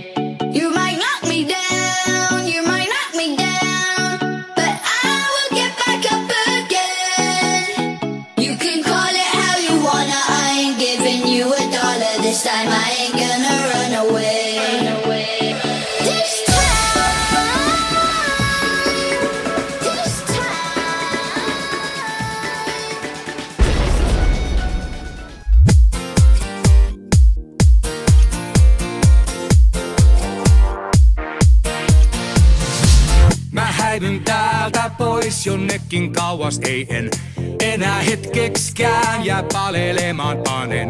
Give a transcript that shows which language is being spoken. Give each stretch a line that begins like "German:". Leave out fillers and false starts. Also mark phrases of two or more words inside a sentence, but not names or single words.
English: You might knock me down, you might knock me down, but I will get back up again. You can call it how you wanna, I ain't giving you $1 this time. I ain't gonna run away. This time, this time.
Finnish: Mä häivyn täältä pois jonnekin kauas, ei en enää hetkekskään jää palelemaan panen.